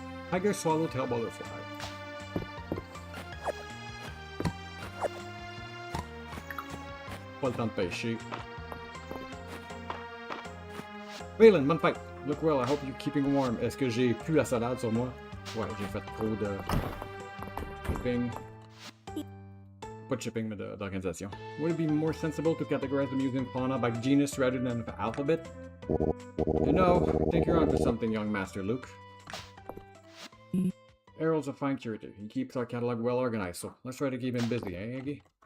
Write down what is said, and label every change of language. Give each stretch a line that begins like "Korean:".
English: Tiger swallowtail butterfly.
French: Pas le temps de pêcher.
English: Valen,
French: bonne fête.
English: Look well, I hope you're keeping warm.
French: Est-ce que j'ai plus la salade sur moi? Ouais, j'ai fait trop de shipping. Pas de shipping, mais d'organisation.
English: Would it be more sensible to categorize the museum fauna by genus rather than alphabet? You know, I think you're onto something, young Master Luke. Errol's a fine curator. He keeps our catalog well organized, so let's try to keep him busy, eh, Iggy?